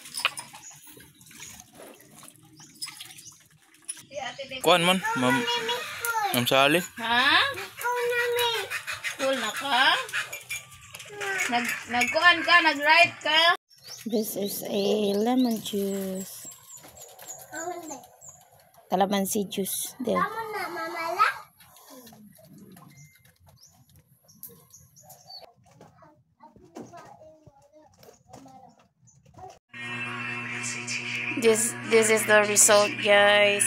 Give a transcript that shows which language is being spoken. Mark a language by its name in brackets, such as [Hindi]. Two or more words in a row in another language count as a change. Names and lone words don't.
[Cebuano] Kuan man, Ma'am Sally. Ha? Cool na ka? Nagkuhan ka? Nag-ride ka? [English] This is a lemon juice. Calamansi juice. There. This is the result, guys.